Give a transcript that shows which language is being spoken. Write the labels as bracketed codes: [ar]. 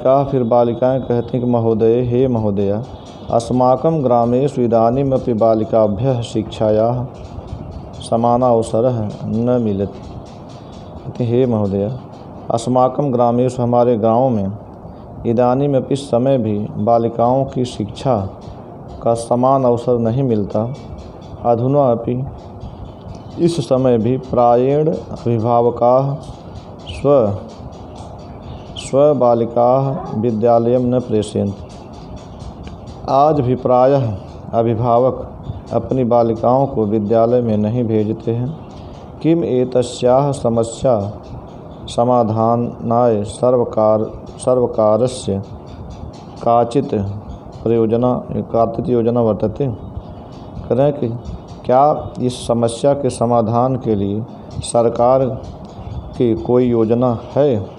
[hi] फिर बालिकाएं कहती हैं कि महोदय, [sa] हे महोदया, अस्माकं ग्रामेषु इदानीमपि बालिकाभ्यः शिक्षायाः समानावसरः न मिलति। हे महोदया, अस्माकं ग्रामेषु, [hi] हमारे गाँव में, इदानीमपि इस समय भी बालिकाओं की शिक्षा का समान अवसर नहीं मिलता। [sa] अधुना अपि [hi] इस समय भी [sa] प्रायेण अभिभावकाः स्वबालिकाः विद्यालयं न प्रेषयन्ति। [hi] आज भी प्रायः अभिभावक अपनी बालिकाओं को विद्यालय में नहीं भेजते हैं। [sa] किम एतस्याः समस्या समाधानाय सर्वकारस्य काचित् योजना वर्तते। [hi] करें कि क्या इस समस्या के समाधान के लिए सरकार की कोई योजना है?